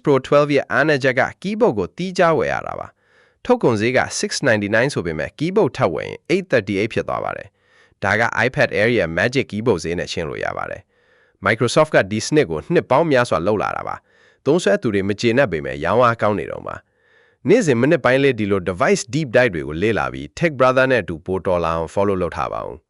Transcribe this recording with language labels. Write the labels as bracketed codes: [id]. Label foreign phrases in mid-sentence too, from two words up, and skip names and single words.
[my] Pro 12ရဲ့အားနည်းချက်က keyboard ကိုတီးခြားဝယ်ရတာပါ။ထုတ်ကုန်ဈေးက$699ဆိုပေမဲ့ keyboard ထပ်ဝယ်ရင်$838ဖြစ်သွားပါတယ်။ဒါက iPad Air ရဲ့ Magic Keyboard ဈေးနဲ့ရှင်းလို့ရပါတယ်။ Microsoft ကဒီစနစ်ကိုနှစ်ပေါင်းများစွာလုပ်လာတာပါ။သုံးစွဲသူတွေမကျေနပ်ပေမဲ့ရောင်းအားကောင်းနေတော့မှာ။နေ့စဉ်မိနစ်ပိုင်းလေးဒီလို [en] device deep dive [my] တွေကိုလေ့လာပြီး Tech Brother နဲ့အတူပိုတော်လာအောင် follow လုပ်ထားပါဦး။